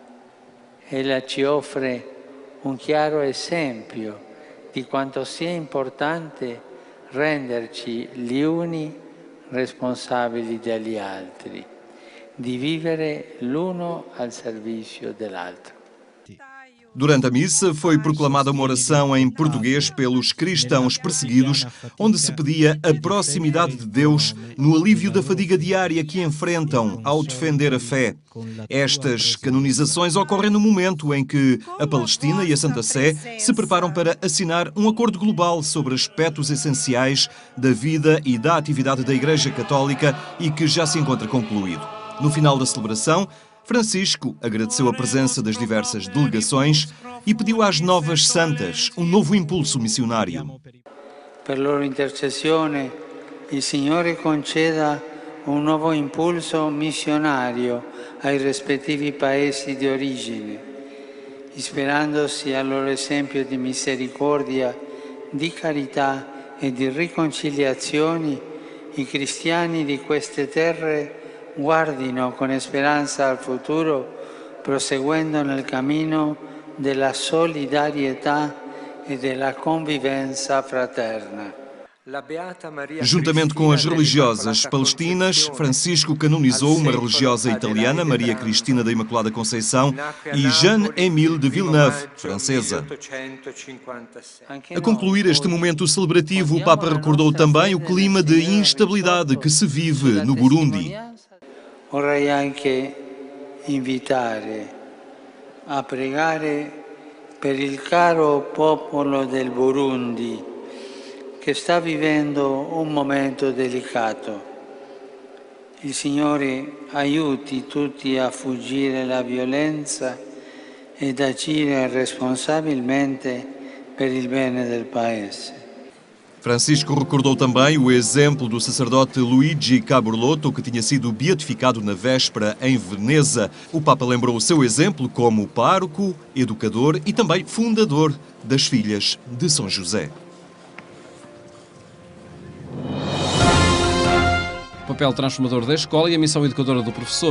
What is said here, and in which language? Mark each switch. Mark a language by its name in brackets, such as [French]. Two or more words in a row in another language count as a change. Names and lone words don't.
[Italian] Ella ci offre un chiaro esempio di quanto sia importante renderci gli uni responsabili degli altri, di vivere l'uno al servizio dell'altro. [Portuguese] Durante a missa foi proclamada uma oração em português pelos cristãos perseguidos, onde se pedia a proximidade de Deus no alívio da fadiga diária que enfrentam ao defender a fé. Estas canonizações ocorrem no momento em que a Palestina e a Santa Sé se preparam para assinar um acordo global sobre aspectos essenciais da vida e da atividade da Igreja Católica e que já se encontra concluído. No final da celebração, Francisco agradeceu a presença das diversas delegações e pediu às novas santas um novo impulso missionário. [Italian] Per loro intercessione, il Signore conceda un nuovo impulso missionario ai rispettivi paesi di origine, ispirandosi al loro esempio di misericordia, di carità e di riconciliazione, i cristiani di queste terre guardino con speranza al futuro, proseguendo nel cammino della solidarietà e della convivenza fraterna. [Portuguese] Juntamente com as religiosas palestinas, Francisco canonizou uma religiosa italiana, Maria Cristina da Imaculada Conceição, e Jeanne-Émile de Villeneuve, francesa. A concluir este momento celebrativo, o Papa recordou também o clima de instabilidade que se vive no Burundi. [Italian] Vorrei anche invitare a pregare per il caro popolo del Burundi che sta vivendo un momento delicato. Il Signore aiuti tutti a fuggire la violenza ed agire responsabilmente per il bene del Paese. [Portuguese] Francisco recordou também o exemplo do sacerdote Luigi Caburlotto, que tinha sido beatificado na véspera em Veneza. O Papa lembrou o seu exemplo como pároco, educador e também fundador das Filhas de São José. O papel transformador da escola e a missão educadora do professor.